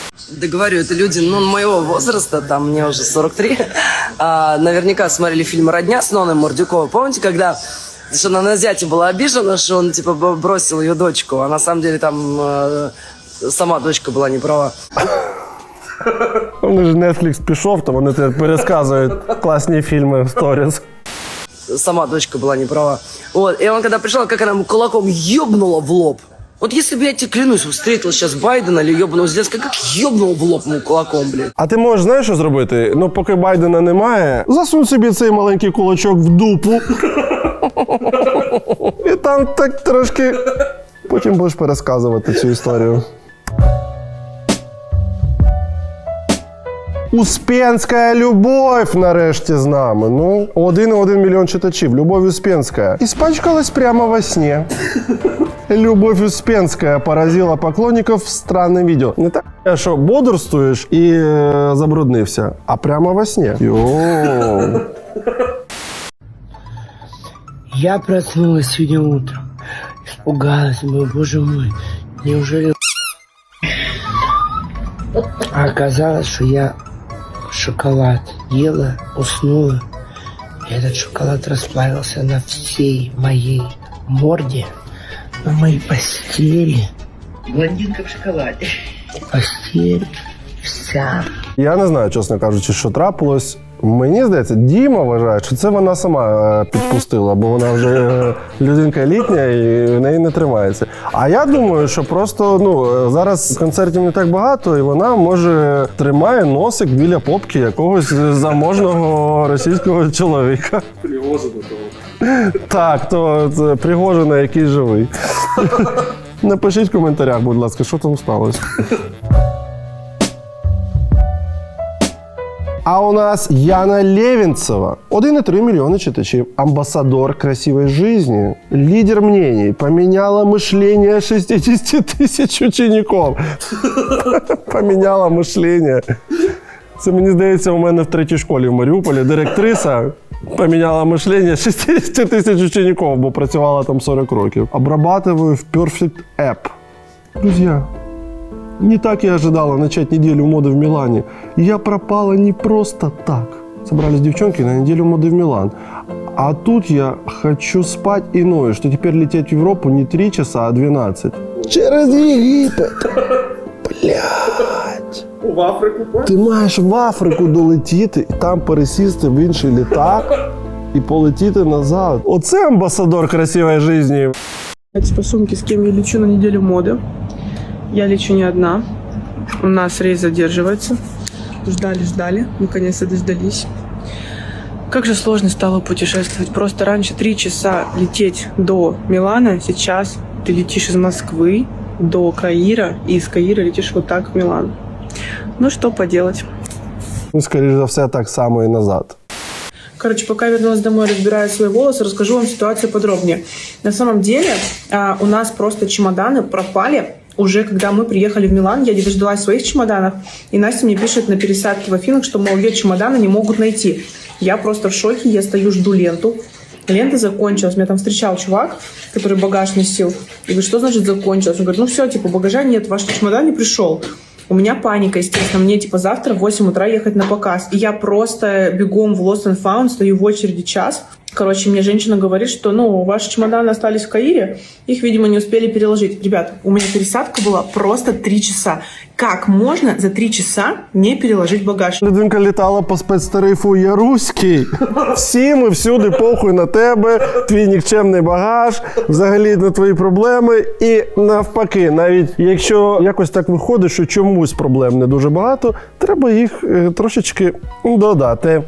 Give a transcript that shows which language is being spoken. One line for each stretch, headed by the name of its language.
Russian: Да говорю, это люди, ну, моего возраста, там, мне уже 43, наверняка смотрели фильм «Родня» с Ноной Мордюковой. Помните, когда что она на зятя была обижена, что он, типа, бросил ее дочку, а на самом деле там сама дочка была не права.
Ukrainian: Вони ж Netflix пішов, то вони тепер пересказують класні фільми в сторіс.
Russian: Сама дочка была не права. Вот, и он когда пришел, как она ему кулаком ёбнула в лоб. Вот если бы я тебе, клянусь, встретил сейчас Байдена или ёбаного Зеленского, как ёбнул в лоб ему кулаком, блин.
Ukrainian: А ти можеш, знаєш, що зробити? Ну, поки Байдена немає, засунь собі цей маленький кулачок в дупу. І там так трошки... Потім будеш пересказувати цю історію. Успенська любов нарешті з нами. Ну, 1,1 мільйон читачів. Любов Успенська.
Russian: Испачкалась прямо во сне. Любовь Успенская поразила поклонников странным видео.
Ukrainian: Не так, що бодрствуєш і забруднився,
Russian: а прямо во сне. Йоу. Я проснулась сегодня утром. Испугалась, думаю, боже мой, неужели... А оказалось, что я шоколад ела, уснула. И этот шоколад расплавился на всей моей морде, на моей постели. Блондинка в шоколаде. Постель вся.
Ukrainian: Я не знаю, чесно кажучи, що трапилось. Мені здається, Діма вважає, що це вона сама підпустила, бо вона вже людинка літня і в неї не тримається. А я думаю, що просто зараз концертів не так багато, і вона, може, тримає носик біля попки якогось заможного російського чоловіка. Пригожина того. Так, то це Пригожина, який живий. Напишіть в коментарях, будь ласка, що там сталося.
Russian: А у нас Яна Левинцева. 1,3 миллиона читачей. Амбассадор красивой жизни. Лидер мнений. Поменяла мышление 60 тысяч учеников. Поменяла мышление.
Ukrainian: Це, мені здається, у мене в 3-й школі в Маріуполі директриса Поміняла мишлення 60 тисяч учеників, бо працювала там 40 років.
Russian: Обрабатываю в Perfect App. Друзья, не так я ожидала начать неделю моды в Милане. Я пропала не просто так. Собрались девчонки на неделю моды в Милан. А тут я хочу спать и ною, что теперь лететь в Европу не 3 часа, а 12.
Ukrainian: Через Єгипет. Блядь. В Африку? Ти маєш в Африку долетіти і там пересісти в інший літак і полетіти назад. Оце амбасадор красивої житті.
Russian: По сумке, с кем я лечу на неделю моды. Я лечу не одна. У нас рейс задерживается. Ждали, наконец-то дождались. Как же сложно стало путешествовать. Просто раньше 3 часа лететь до Милана, сейчас ты летишь из Москвы до Каира, и из Каира летишь вот так в Милан. Ну, что поделать.
Ukrainian: Ну, скоріш за все, так само і назад.
Russian: Короче, пока я вернулась домой, разбираю свои волосы, расскажу вам ситуацию подробнее. На самом деле, у нас просто чемоданы пропали уже когда мы приехали в Милан. Я не дождалась своих чемоданов, и Настя мне пишет на пересадке в Афинах, что, мол, ее чемоданы не могут найти. Я просто в шоке, я стою, жду ленту. Лента закончилась. Меня там встречал чувак, который багаж носил. И говорит, что значит закончилась? Он говорит, ну все, типа, багажа нет, ваш чемодан не пришел. У меня паника, естественно. Мне, типа, завтра в 8 утра ехать на показ. И я просто бегом в Lost and Found, стою в очереди час. Короче, мне женщина говорит, что, ну, ваши чемоданы остались в Каире, их, видимо, не успели переложить. Ребят, у меня пересадка была просто 3 часа. Как можно за 3 часа не переложить багаж?
Ukrainian: Людинка літала по спецтарифу «Я руський». Всі ми всюди, похуй на тебе, твій нікчемний багаж, взагалі на твої проблеми. І навпаки, навіть якщо якось так виходить, що чомусь проблем не дуже багато, треба їх трошечки додати.